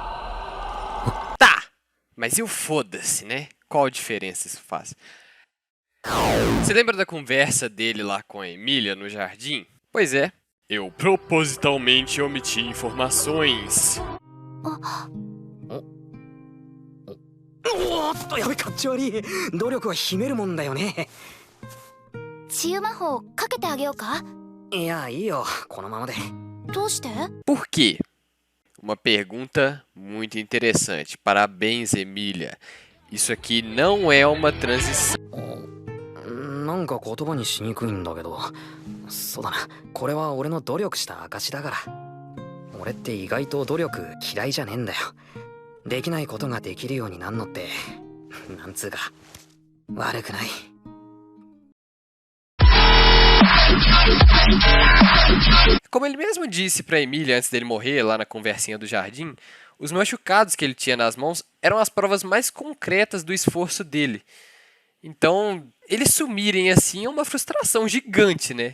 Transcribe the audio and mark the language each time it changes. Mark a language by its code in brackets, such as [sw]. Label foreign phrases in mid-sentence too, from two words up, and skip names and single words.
[pt] Tá! Mas e o foda-se, né? Qual a diferença isso faz? Você lembra da conversa dele lá com a Emília no jardim? Pois é. Eu propositalmente omiti informações. [ja] おーっとやべかっち悪い努力は秘めるもんだよね治癒魔法かけてあげようかいやいいよこのままでどうして [pt] Por quê? Uma pergunta muito interessante. Parabéns, Emília. Isso aqui não é uma transição. [ja] なんか言葉にしにくいんだけどそうだなこれは俺の努力した証だから俺って意外と努力嫌いじゃねえんだよできないことができるようになんのってなんつうか悪くない [pt] Como ele mesmo disse pra Emília antes dele morrer, lá na conversinha do jardim, os machucados que ele tinha nas mãos eram as provas mais concretas do esforço dele. Então, eles sumirem assim é uma frustração gigante, né?